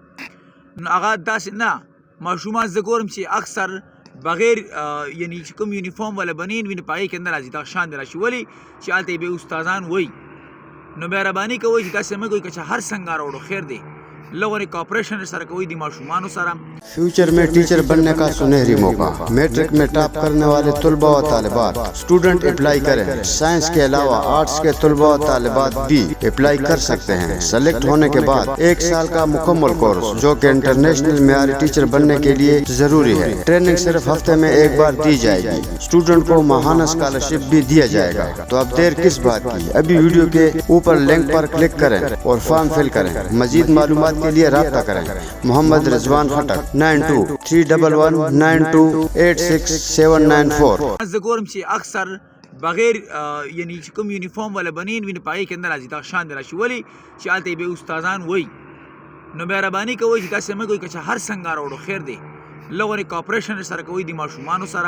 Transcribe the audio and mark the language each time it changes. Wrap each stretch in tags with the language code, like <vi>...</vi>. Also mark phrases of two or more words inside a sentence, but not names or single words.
<ps>نو هغه داسې نه، ماشومان زه ګورم چې اکثر بغیر یعنې چې کوم یونیفارم والا بنین وي نو په هغې کې نه راځي، دغه شان دی راشي. ولې چې هلته یې به استادان وایي. نو مهرباني کوئ چې داسې مه کوئ، که چې هر څنګه راوړو خیر دی، لغونی کوآپریشن سره کوئی دی معشومانو سره.</ps> <ur>فیوچر میں ٹیچر بننے کا سنہری موقع، میٹرک میں ٹاپ کرنے والے طلبہ و طالبات سٹوڈنٹ اپلائی کریں. سائنس کے علاوہ آرٹس کے طلبہ و طالبات بھی اپلائی کر سکتے ہیں. سلیکٹ ہونے کے بعد 1 سال کا مکمل کورس جو کہ انٹرنیشنل معیاری ٹیچر بننے کے لیے ضروری ہے. ٹریننگ صرف ہفتے میں 1 بار دی جائے گی۔ سٹوڈنٹ کو ماہانہ سکالرشپ بھی دیا جائے گا. تو اب دیر کس بات کی، ابھی ویڈیو کے اوپر لنک پر کلک کریں اور فارم فل کریں. مزید معلومات کے لیے رابطہ کریں. मोहम्मद रिजवान खटक 923192867494.</ur> <ps>زه ګورم چې اکثر بغیر یعنې چې کوم یونیفارم والا بنین وي نو په هغې کې نه راځي، دغه شان دی راشي. ولې چې هلته یې به استادان وایي. نو مهرباني کوئ چې داسې مه کوئ، که چې هر څنګه راوړو خیر دی، لغونې کوآپریشن سره کوئ د ماشومانو سره.</ps>